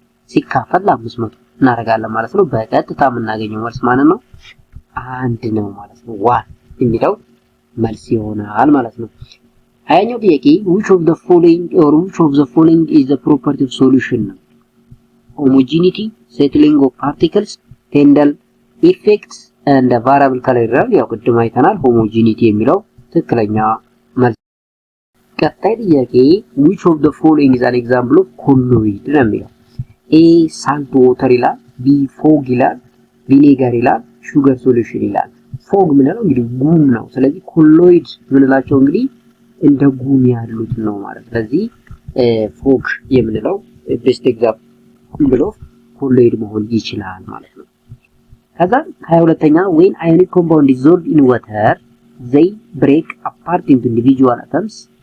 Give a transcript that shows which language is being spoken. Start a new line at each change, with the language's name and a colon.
Amharic: ሲካፈል ለ500 እናደርጋለን ማለት ነው። በቀጥታ የምናገኘው መልስ ማለት ነው አንድ ነው ማለት ነው። ዋን የሚለው መልስ ይሆናል ማለት ነው። አያኛው ጥያቄ
English: which of the following is the property of solution? homogeneity, settling of particles, Tyndall effects and variable color።
Amharic: ያው ቅድም አይተናል homogeneity የሚለው ትክክለኛ መልስ ቀጣይ ጥያቄ
English: which of the following is an example of colloid
Amharic: ነው የሚለው
English: A salt water
Amharic: ይላል B fog ይላል ቪኔጋር ይላል ሹገር ሶሉሽን ይላል ፎግ ምንለው እንግዲህ ጉም ነው ስለዚህ ኮሎይድ ምንላቸው እንግዲህ እንደ ጉም ያሉት ነው ማለት ስለዚህ ፎግ የምንለው ቤስት ኤግዛምፕል ኦፍ ኮሎይድ መሆን ይችላል ማለት ነው ከዛ 22ኛ
English: when ionic compound dissolved in water they break apart into individual atoms